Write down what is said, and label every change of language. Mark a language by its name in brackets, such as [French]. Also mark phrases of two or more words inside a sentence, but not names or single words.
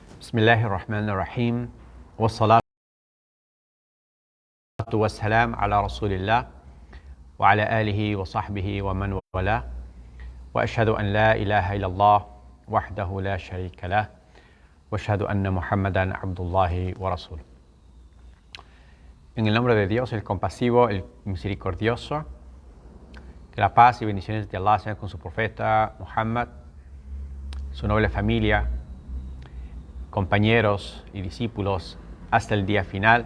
[Arabic] بسم الله الرحمن الرحيم. والصلاة والسلام على رسول الله وعلى آله وصحبه ومن والاه. وأشهد أن لا إله إلا الله وحده لا شريك له. وأشهد أن محمدا عبد الله ورسوله. [Spanish] En el nombre de Dios, el compasivo, el misericordioso, que la paz y bendiciones de Allah sean con su profeta Muhammad, su noble familia, compañeros y discípulos hasta el día final.